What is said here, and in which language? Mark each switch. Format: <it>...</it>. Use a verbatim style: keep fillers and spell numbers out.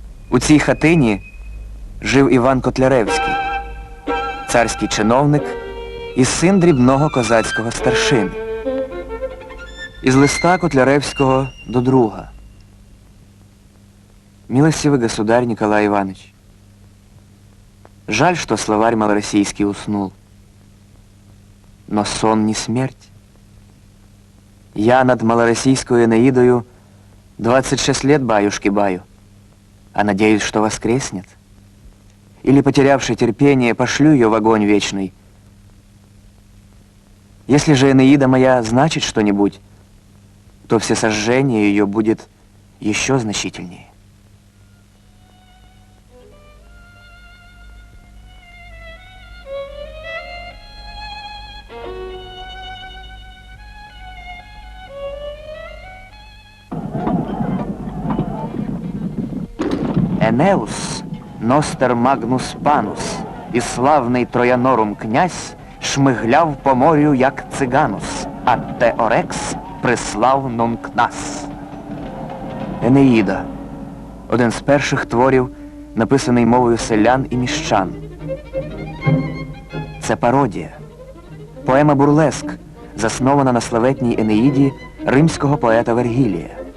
<uk>У цій хатині жив Іван Котляревський, царський чиновник і син дрібного козацького старшини. Із листа Котляревського до друга.</uk> <ru>Милостивый государь Николай Иванович, жаль, что словарь малороссийский уснул. Но сон не смерть. Я над малороссийскую Энеидою двадцать шесть лет баюшки-баю, а надеюсь, что воскреснет. Или, потерявший терпение, пошлю ее в огонь вечный. Если же Энеида моя значит что-нибудь, то всесожжение ее будет еще значительнее.</ru> <la>Энеус, Ностер Магнус Панус,</la> <uk>и славный Троянорум князь шмигляв по морю, як циганус, а Теорекс прислав нункнас. Енеїда. Один з перших творів, написаний мовою селян і міщан. Це пародія. Поема «Бурлеск», заснована на славетній Енеїді римського поета Вергілія.</uk>